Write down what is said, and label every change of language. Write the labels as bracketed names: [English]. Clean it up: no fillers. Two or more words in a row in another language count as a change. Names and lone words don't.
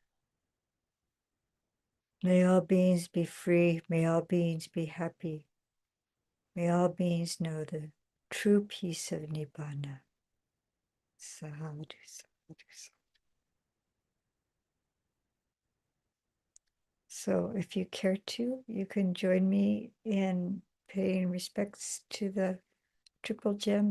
[English] May all beings be free. May all beings be happy. May all beings know the true peace of Nibbana. [Pali] Sadhu, sadhu, sadhu. [English] So if you care to, you can join me in paying respects to the triple gem.